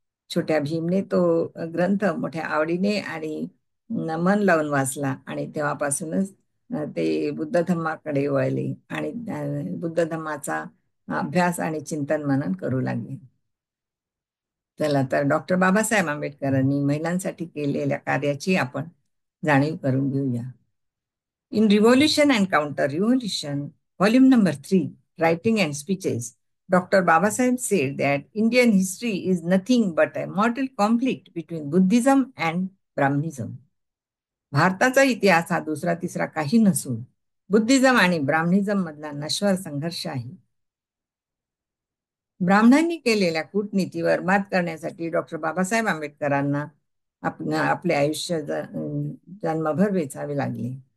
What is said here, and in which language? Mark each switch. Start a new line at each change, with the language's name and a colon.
Marathi: छोट्या भीमने तो ग्रंथ मोठ्या आवडीने आणि मन लावून वाचला आणि तेव्हापासूनच ते बुद्ध धम्माकडे वळले आणि बुद्ध धम्माचा अभ्यास आणि चिंतन मनन करू लागले. चला तर डॉक्टर बाबासाहेब आंबेडकरांनी महिलांसाठी केलेल्या कार्याची आपण जाणीव करून घेऊया.
English: In revolution and counter revolution, volume number 3, writing and speeches, Dr. Babasaheb said that Indian history is nothing but a mortal conflict between Buddhism and Brahmanism.
Marathi: भारताचा इतिहास हा दुसरा तिसरा काही नसून बुद्धिझम आणि ब्राह्मणिझम मधला नश्वर संघर्ष आहे. ब्राह्मणांनी केलेल्या कूटनीतीवर मात करण्यासाठी डॉक्टर बाबासाहेब आंबेडकरांना आपले आयुष्य जन्मभर वेचावे लागले.